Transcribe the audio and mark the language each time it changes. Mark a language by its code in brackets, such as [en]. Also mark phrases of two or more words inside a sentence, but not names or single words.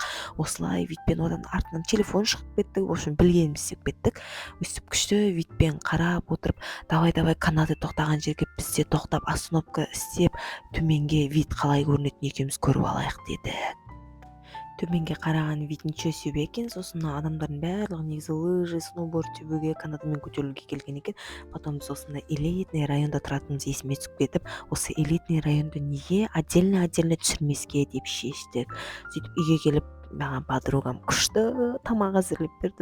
[kk] Осылай видпен, одан артынан телефон шығып кетті. [ru] В общем, [kk] білгеніміз істеп кеттік. Өстіп күшті видпен қарап отырып, давай канаты тоқтаған жерге бізде тоқтап, остановка істеп, төменге вид қалай көрінетін екеуміз көріп алайық деді. Төменге қараған вид [ru] ничего себе [kk] екен. Сосын адамдардың барлығы негізі [ru] лыжи, сноуборд [kk] тебуге, канатымен көтерілуге келген екен. Потом біз осында элитный районда тұратынымыз есіме түсіп кетіп, осы элитный районды неге отдельно түсірмеске деп шештік. Сөйтіп үйге келіп, маған подругам күшті тамақ әзірлеп берді.